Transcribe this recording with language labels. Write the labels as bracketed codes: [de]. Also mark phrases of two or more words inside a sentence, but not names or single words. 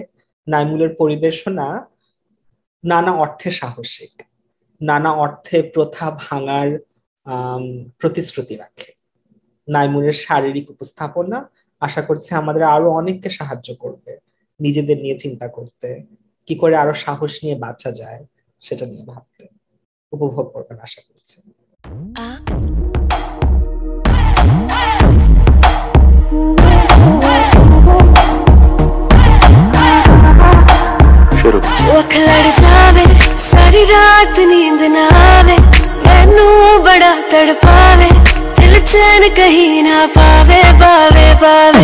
[bn] নাইমুলের পরিবেশনা নানা অর্থে সাহসিক, নানা অর্থে প্রথা ভাঙার প্রতিশ্রুতি রাখে। নাইমুলের শারীরিক উপস্থাপনা আশা করছি আমাদের আরো অনেককে সাহায্য করবে নিজেদের নিয়ে চিন্তা করতে, কি করে আরো সাহস নিয়ে বাঁচা যায় সেটা নিয়ে ভাবতে। উপভোগ করবেন আশা করছি। [pa] ਜੋ ਅੱਖ ਲੜ ਜਾਵੇ ਸਾਰੀ ਰਾਤ ਨੀਂਦ ਨਾ ਆਵੇ, ਮੈਨੂੰ ਬੜਾ ਤੜਪਾਵੇ, ਦਿਲ ਚੈਨ ਕਹੀਂ ਨਾ ਪਾਵੇ ਪਾਵੇ ਪਾਵੇ।